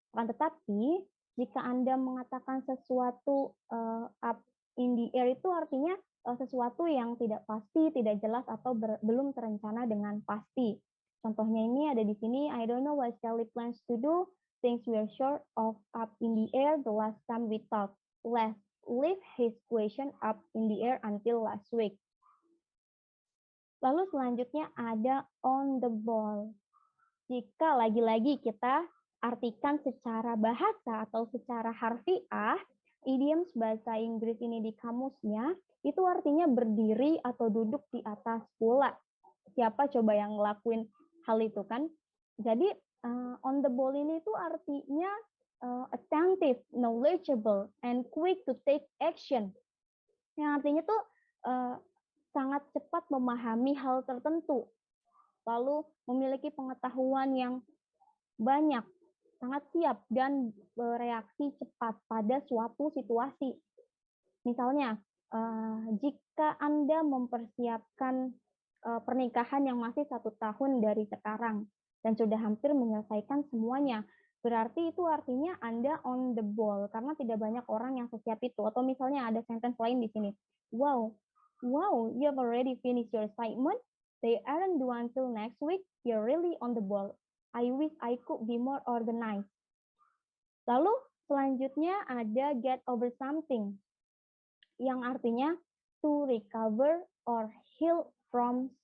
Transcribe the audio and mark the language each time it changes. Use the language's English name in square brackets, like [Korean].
[Indonesian] Akan tetapi, jika Anda mengatakan sesuatu up in the air itu artinya sesuatu yang tidak pasti, tidak jelas, atau belum terencana dengan pasti. Contohnya ini ada di sini, [English] I don't know what Sally plans to do. Things were short of up in the air the last time we talked. Let's leave his question up in the air until last week. [Indonesian] Lalu selanjutnya ada on the ball. Jika lagi-lagi kita artikan secara bahasa atau secara harfiah, idiom bahasa Inggris ini di kamusnya, itu artinya berdiri atau duduk di atas bola. Siapa coba yang ngelakuin hal itu kan? Jadi on the ball ini itu artinya [English] attentive, knowledgeable, and quick to take action. [Indonesian] Yang artinya tuh sangat cepat memahami hal tertentu, lalu memiliki pengetahuan yang banyak, sangat siap, dan bereaksi cepat pada suatu situasi. Misalnya, jika Anda mempersiapkan pernikahan yang masih 1 tahun dari sekarang, dan sudah hampir menyelesaikan semuanya, berarti itu artinya Anda on the ball, karena tidak banyak orang yang sesiap itu. Atau misalnya ada sentence lain di sini, [English] wow, you have already finished your assignment, they aren't due until next week, you're really on the ball. I wish I could be more organized. [Indonesian] Lalu selanjutnya ada get over something, yang artinya [English] to recover or heal from